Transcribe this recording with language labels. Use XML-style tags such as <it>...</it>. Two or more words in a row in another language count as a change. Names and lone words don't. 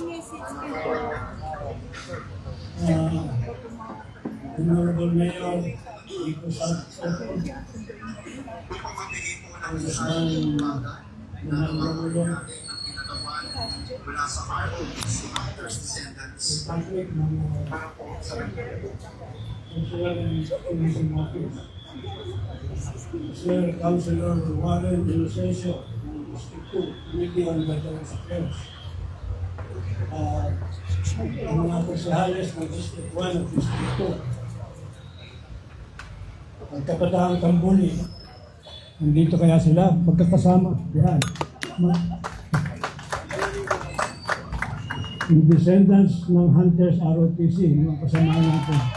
<tl>Honorable Mayor, Nico Soto, ang isang nanangulo Mula sa ROTC Hunters Descendants Patrick ng Councilor and Commission Office, Sir Councilor Warren Dulcesio, District 2, Committee on Veterans Affairs. Ang mga konsehales ng District 1 at District 2. Ang kapataang Tambuli, nandito kaya sila, magkakasama. Yan. Yung descendants ng Hunters ROTC, mga kasama natin.</tl>